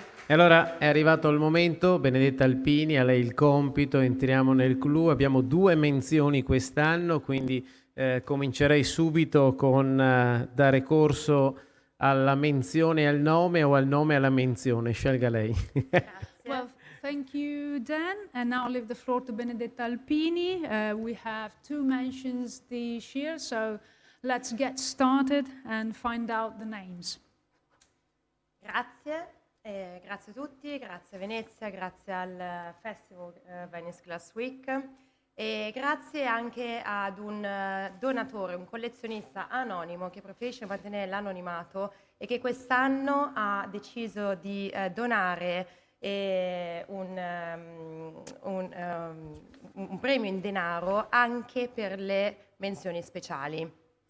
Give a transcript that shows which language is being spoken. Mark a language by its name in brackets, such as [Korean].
[Italian] E allora è arrivato il momento, Benedetta Alpini, a lei il compito, entriamo nel clou, abbiamo 2 menzioni quest'anno, quindi comincerei subito con dare corso alla menzione al nome o al nome alla menzione, scelga lei. [English] Well, thank you, Dan. And now I'll leave the floor to Benedetta Alpini. We have 2 mentions this year, so let's get started and find out the names. [Italian] Grazie, grazie a tutti, grazie a Venezia, grazie al Festival Venice Glass Week e grazie anche ad un donatore, un collezionista anonimo che preferisce mantenere l'anonimato e che quest'anno ha deciso di donare un premio in denaro anche per le menzioni speciali.